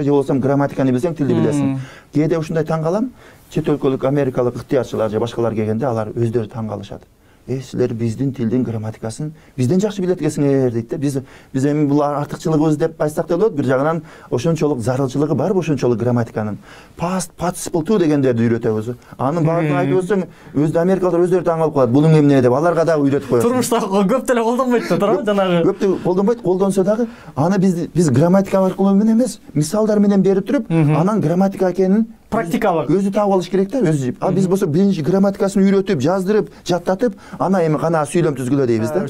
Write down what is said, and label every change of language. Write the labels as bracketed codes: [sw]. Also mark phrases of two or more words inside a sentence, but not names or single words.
[ky] Же болбосо грамматиканы билсең тилди билесиң. Кээде ушундай таң калам, чет өлкөлүк америкалык ыктыярчылар же башкалар келгенде алар өздөрү таң калышат. силер биздин тилдин грамматикасын бизден жакшы билет экенсиңер дейт да. Биз эми бул артыкчылыгыбыз деп айтсак да болот. Бир жагынан ошончолук зарылчылыгы бар ошончолук грамматиканын. [en] Past participle [ky] to дегендерди үйрөтөбүз. Анын баарын айтып өтсөң, өзү америкалык өздөрү таң калып калат. Бул эмне деп аларга да үйрөтүп коет. Турмушта көп деле колдонбойт да, туура жанагы. Көп колдонбойт, колдонсо дагы аны биз грамматика аркылуу эмес, мисалдар менен берип туруп, анан грамматика экенин практикалык өзү таап алыш керек да, өзү. Ал биз болсо биринчи грамматикасын үйрөтүп, жаздырып, жаттатып, ана эми кана сүйлөм түзгүлө дейбиз да.